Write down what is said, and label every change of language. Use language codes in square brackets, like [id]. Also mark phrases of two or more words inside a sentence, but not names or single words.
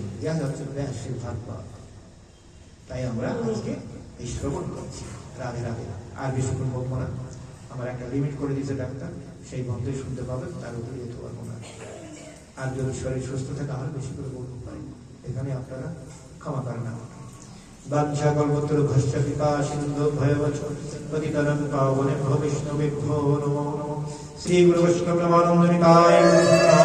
[bn] যা হচ্ছে ব্যাসের ভাগবত। তাই আমরা আজকে এই শ্রবণ করছি। রাধে রাধে। আর বেশিক্ষণ বলবো না, আমার একটা লিমিট করে দিয়েছে ডাক্তার, সেই বন্ধই শুনতে পাবেন, তার উপরে যেতে পারবো না। আর যদি শরীর সুস্থ থাকে আর বেশি করে বলতে পারি, এখানে আপনারা ক্ষমা করেন আমাকে। [sa] বাঞ্ছা কল্পতরু ভস্য কৃপা সিন্ধু ভয়বচ পতিতানাং পাবনেভ্যো বৈষ্ণবেভ্যো নমো নমঃ। [bn] শ্রী গুরু বৈষ্ণব প্রেমানন্দ নিতায়।